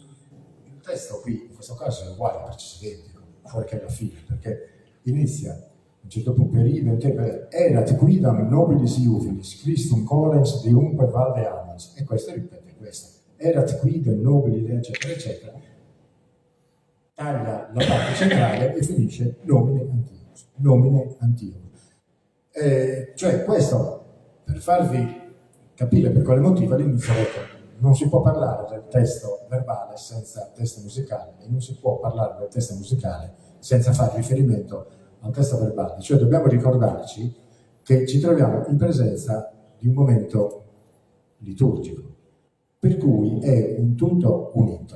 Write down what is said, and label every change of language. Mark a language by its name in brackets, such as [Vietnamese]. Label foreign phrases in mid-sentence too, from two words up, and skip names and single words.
[Italian] Il testo qui, in questo caso, è uguale, identico, fuori che alla fine, perché inizia a un certo punto [Latin] per idem erat quidam nobilis iuvenis Christum volens deumque valdeamans, [Italian] e questo ripete questo, [Latin] erat quidam nobilis, [Italian] eccetera, eccetera, taglia la parte centrale e finisce nomine Antiochus, nomine Antiochus. Cioè questo, per farvi capire per quale motivo all'inizio ho detto non si può parlare del testo verbale senza testo musicale e non si può parlare del testo musicale senza fare riferimento al testo verbale, cioè dobbiamo ricordarci che ci troviamo in presenza di un momento liturgico, per cui è un tutto unito.